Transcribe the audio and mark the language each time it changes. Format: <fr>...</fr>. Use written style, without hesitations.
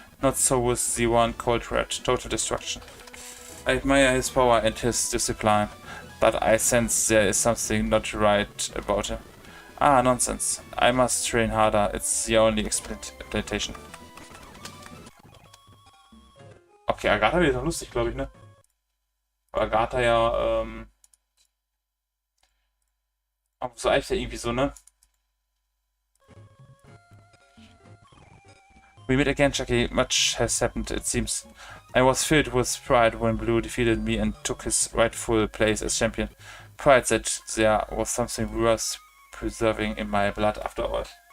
<en>Not so with the one called Red. Total destruction. I admire his power and his discipline, but I sense there is something not right about him. Ah, nonsense. I must train harder. It's the only explanation.</en> <de>Okay, Agatha wird doch lustig, glaube ich, ne? Weil Agatha ja, so eigentlich ja irgendwie so, ne?</de> <en>We meet again, Chucky. Much has happened, it seems. I was filled with pride when Blue defeated me and took his rightful place as champion. Pride that there was something worth preserving in my blood after all.</en>